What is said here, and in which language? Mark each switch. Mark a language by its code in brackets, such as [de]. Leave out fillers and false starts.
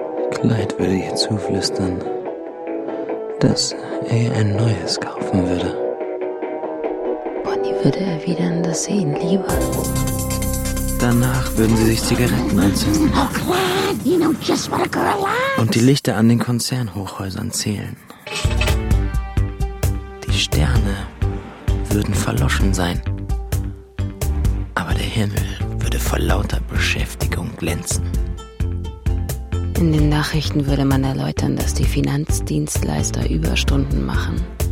[de] Clyde würde ihr zuflüstern, dass er ein neues kaufen würde. Bonnie würde erwidern, dass sie ihn liebe. Danach würden sie sich Zigaretten anzünden. [en] Oh, Clyde, you know just what a girl likes. [de] Und die Lichter an den Konzernhochhäusern zählen. Die Sterne würden verloschen sein. Aber der Himmel würde vor lauter Beschäftigung glänzen. In den Nachrichten würde man erläutern, dass die Finanzdienstleister Überstunden machen.